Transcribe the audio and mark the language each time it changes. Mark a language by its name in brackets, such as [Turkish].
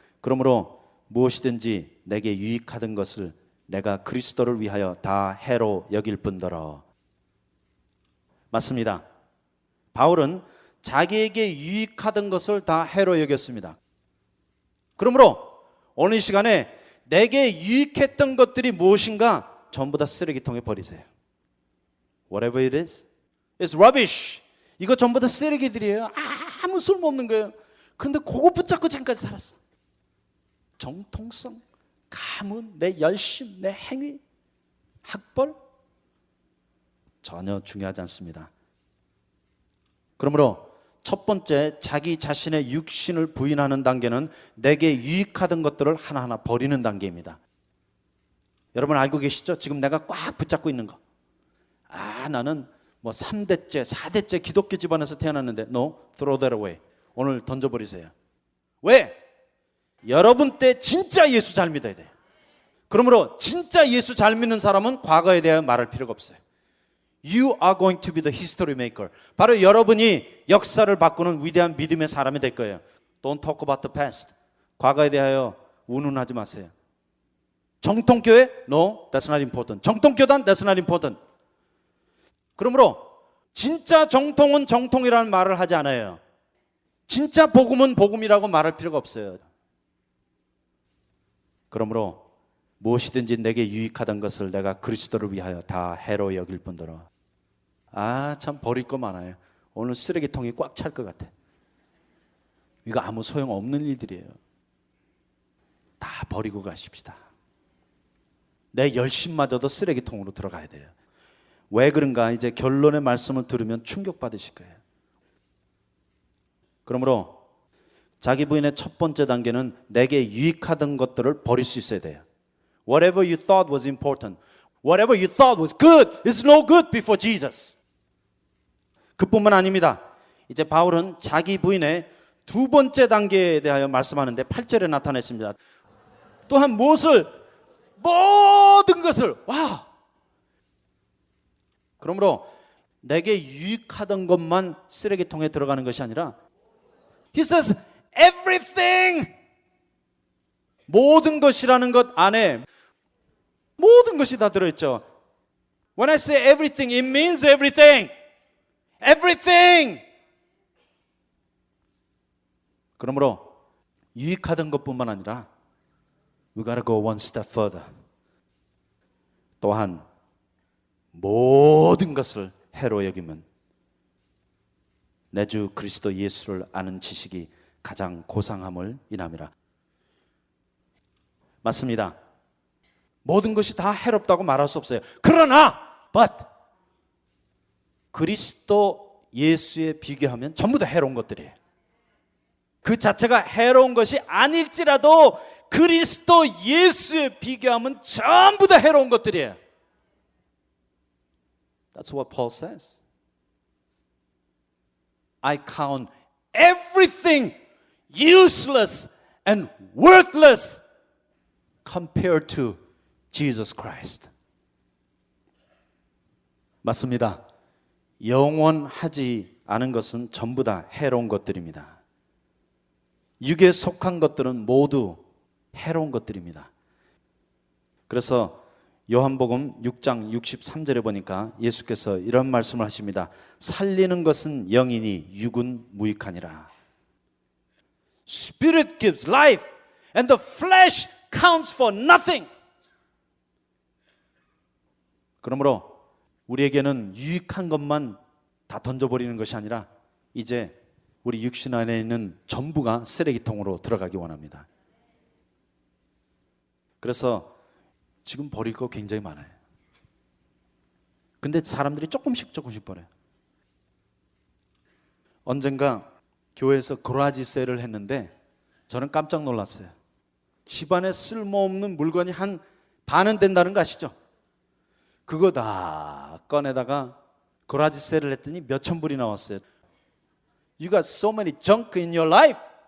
[Korean] 그러므로 무엇이든지 내게 유익하던 것을 내가 그리스도를 위하여 다 해로 여길 뿐더러. 맞습니다. 바울은 자기에게 유익하던 것을 다 해로 여겼습니다. 그러므로 오늘 시간에 내게 유익했던 것들이 무엇인가 전부 다 쓰레기통에 버리세요. [English] Whatever it is, it's rubbish. [Korean] 이거 전부 다 쓰레기들이에요. 아무 쓸모없는 거예요. 근데 그거 붙잡고 지금까지 살았어. 정통성, 가문, 내 열심, 내 행위, 학벌 전혀 중요하지 않습니다. 그러므로 첫 번째, 자기 자신의 육신을 부인하는 단계는 내게 유익하던 것들을 하나하나 버리는 단계입니다. 여러분 알고 계시죠? 지금 내가 꽉 붙잡고 있는 거. 나는 3대째, 4대째 기독교 집안에서 태어났는데 [English] No, throw that away. [Korean] 오늘 던져버리세요. 왜? 여러분 때 진짜 예수 잘 믿어야 돼요. 그러므로 진짜 예수 잘 믿는 사람은 과거에 대해 말할 필요가 없어요. [English] You are going to be the history maker. [Korean] 바로 여러분이 역사를 바꾸는 위대한 믿음의 사람이 될 거예요. [English] Don't talk about the past. [Korean] 과거에 대하여 운운하지 마세요. 정통교회? [English] No, that's not important. [Korean] 정통교단? [English] That's not important. [Korean] 그러므로 진짜 정통은 정통이라는 말을 하지 않아요. 진짜 복음은 복음이라고 말할 필요가 없어요. 그러므로 무엇이든지 내게 유익하던 것을 내가 그리스도를 위하여 다 해로 여길 뿐더러. 참 버릴 거 많아요. 오늘 쓰레기통이 꽉 찰 것 같아. 이거 아무 소용없는 일들이에요. 다 버리고 가십시다. 내 열심마저도 쓰레기통으로 들어가야 돼요. 왜 그런가? 이제 결론의 말씀을 들으면 충격받으실 거예요. 그러므로 자기 부인의 첫 번째 단계는 내게 유익하던 것들을 버릴 수 있어야 돼요. [English] Whatever you thought was important, whatever you thought was good, is no good before Jesus. [Korean] 그뿐만 아닙니다. 이제 바울은 자기 부인의 두 번째 단계에 대하여 말씀하는데 8절에 나타냈습니다. 또한 무엇을? 모든 것을. 와! 그러므로 내게 유익하던 것만 쓰레기통에 들어가는 것이 아니라 [English] He says everything. [Korean] 모든 것이라는 것 안에 모든 것이 다 들어있죠. [English] When I say everything, it means everything. Everything. [Korean] 그러므로 유익하던 것뿐만 아니라 [English] We gotta go one step further. [Korean] 또한 모든 것을 해로 여김은 내 주 그리스도 예수를 아는 지식이 가장 고상함을 인함이라. 맞습니다. 모든 것이 다 해롭다고 말할 수 없어요. 그러나 [English] but [Korean] 그리스도 예수에 비교하면 전부 다 해로운 것들이에요. 그 자체가 해로운 것이 아닐지라도 그리스도 예수에 비교하면 전부 다 해로운 것들이에요. [English] That's what Paul says. I count everything useless and worthless compared to Jesus Christ. [Korean] 맞습니다. 영원하지 않은 것은 전부 다 해로운 것들입니다. 육에 속한 것들은 모두 해로운 것들입니다. 그래서 요한복음 6장 63절에 보니까 예수께서 이런 말씀을 하십니다. 살리는 것은 영이니 육은 무익하니라. [English] Spirit gives life and the flesh counts for nothing. [Korean] 그러므로 우리에게는 유익한 것만 다 던져버리는 것이 아니라 이제 우리 육신 안에 있는 전부가 쓰레기통으로 들어가기 원합니다. 그래서 지금 버릴 거 굉장히 많아요. 근데 사람들이 조금씩 버려요. 언젠가 교회에서 고라지 세일을 했는데 저는 깜짝 놀랐어요. 집안에 쓸모없는 물건이 한 반은 된다는 거 아시죠? 그거 다 꺼내다가 고라지 세일을 했더니 몇천 불이 나왔어요. [English] You got so many junk in your life.